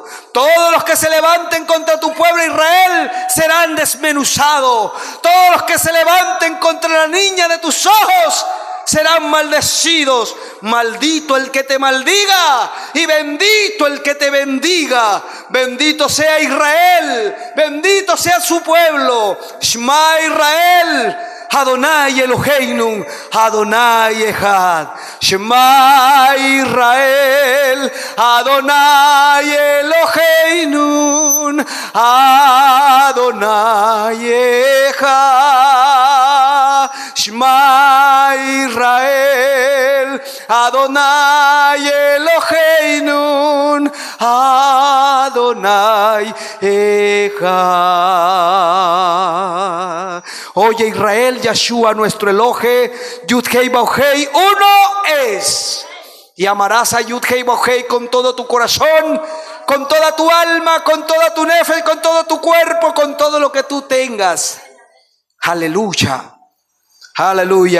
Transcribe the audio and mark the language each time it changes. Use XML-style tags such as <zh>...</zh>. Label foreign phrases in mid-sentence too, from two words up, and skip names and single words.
<es>Todos los que se levanten contra tu pueblo Israel serán desmenuzados. Todos los que se levanten contra la niña de tus ojos serán maldecidos. Maldito el que te maldiga y bendito el que te bendiga. Bendito sea Israel, bendito sea su pueblo.</es> <he>שמע ישראל, אדוני אלוהינו, אדוני אחד. שמע ישראל, אדוני אלוהינו, אדוני אחד. שמע ישראל, אדוני אלוהינו, אדוני אחד.</he> <es>Oye Israel, Yahshua nuestro Elohe, Yud-Hei Bau-Hei, uno es. Y amarás a Yud-Hei Bau-Hei con todo tu corazón, con toda tu alma, con toda tu nefesh, con todo tu cuerpo, con todo lo que tú tengas. Aleluya. Aleluya.</es>